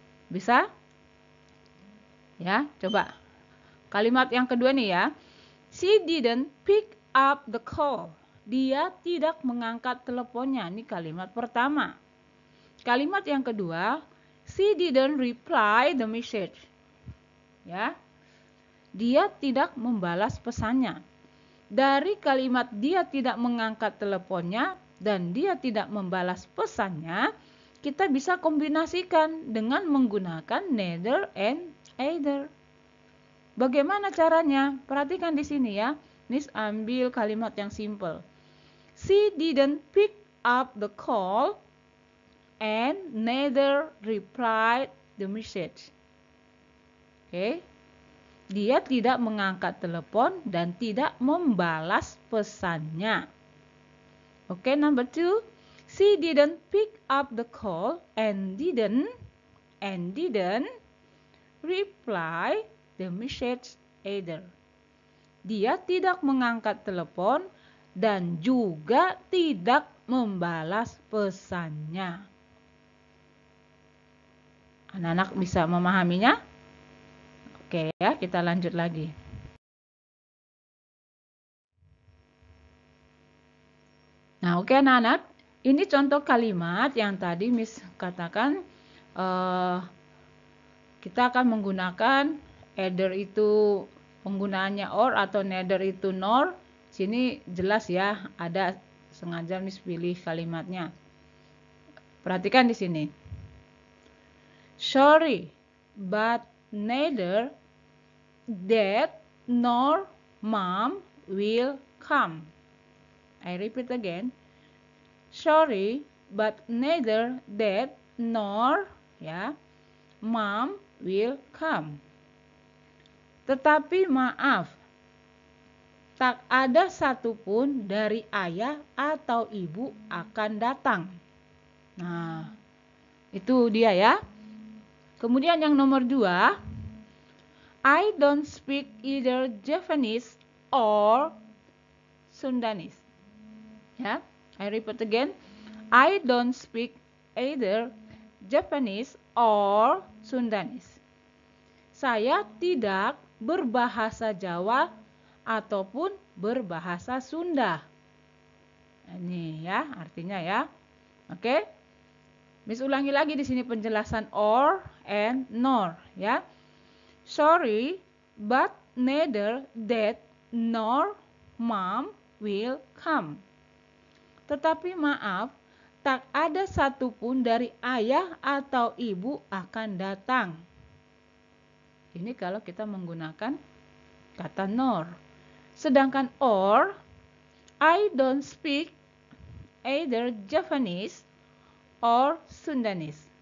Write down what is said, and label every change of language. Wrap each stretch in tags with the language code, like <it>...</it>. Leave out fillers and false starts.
<id>Bisa? Ya, coba. Kalimat yang kedua nih ya.</id> <en>She didn't pick up the call.</en> <id>Dia tidak mengangkat teleponnya. Ini kalimat pertama. Kalimat yang kedua,</id> <en>she didn't reply the message. Ya.</en> <id>Dia tidak membalas pesannya. Dari kalimat dia tidak mengangkat teleponnya dan dia tidak membalas pesannya, kita bisa kombinasikan dengan menggunakan neither and either. Bagaimana caranya? Perhatikan di sini ya. Nis ambil kalimat yang simple.</id> <en>She didn't pick up the call and neither replied the message. Oke.</en> <id>Dia tidak mengangkat telepon dan tidak membalas pesannya.</id> <en>Oke, number 2. She didn't pick up the call and didn't reply the message either.</en> <id>Dia tidak mengangkat telepon dan juga tidak membalas pesannya. Anak-anak bisa memahaminya? Oke ya, kita lanjut lagi. Nah, oke anak-anak, ini contoh kalimat yang tadi Miss katakan kita akan menggunakan either itu penggunaannya or atau neither itu nor. Sini jelas ya, ada sengaja Miss pilih kalimatnya. Perhatikan di sini.</id> <en>Sorry, but neither Dad nor Mom will come. I repeat again. Sorry, but neither Dad nor Mom will come.</en> <id>Tetapi maaf, tak ada satupun dari ayah atau ibu akan datang. Nah, itu dia ya. Kemudian yang nomor 2,</id> <en>I don't speak either Japanese or Sundanese. Ya, I repeat again. I don't speak either Japanese or Sundanese.</en> <id>Saya tidak berbahasa Jawa ataupun berbahasa Sunda. Ini ya artinya ya. Oke. Miss ulangi lagi di sini penjelasan or and nor ya.</id> <en>Sorry, but neither dad nor mom will come.</en> <id>Tetapi maaf, tak ada satupun dari ayah atau ibu akan datang. Ini kalau kita menggunakan kata nor.</id> <en>Sedangkan or, I don't speak either Japanese or Sundanese.</en>